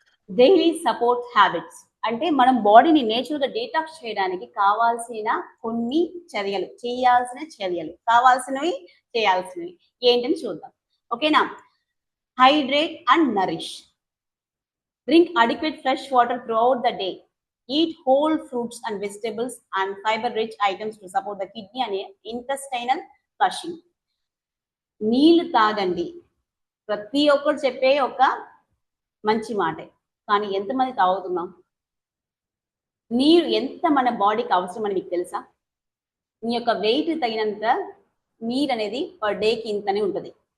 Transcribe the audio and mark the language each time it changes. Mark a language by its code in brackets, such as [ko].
[te] Daily support habits అంటే మనం బాడీని నేచురల్ గా డీటాక్స్ చేయడానికి కావాల్సిన కొన్ని చర్యలు, చేయాల్సిన చర్యలు, కావాల్సినవి చేయాల్సినవి ఏంటని చూద్దాం. ఓకేనా? [en] Hydrate and nourish. Drink adequate fresh water throughout the day. Eat whole fruits and vegetables and fiber-rich items to support the kidney and intestinal flushing. [te] నీళ్లు తాగండి. ప్రతి ఒక్కరు చెప్పే ఒక మంచి మాటే, కానీ ఎంతమంది తాగుతున్నాం? నీరు ఎంత మన బాడీకి అవసరం అని మీకు తెలుసా? మీ యొక్క వెయిట్ తగినంత నీరు అనేది పర్ డేకి ఇంతనే ఉంటుంది.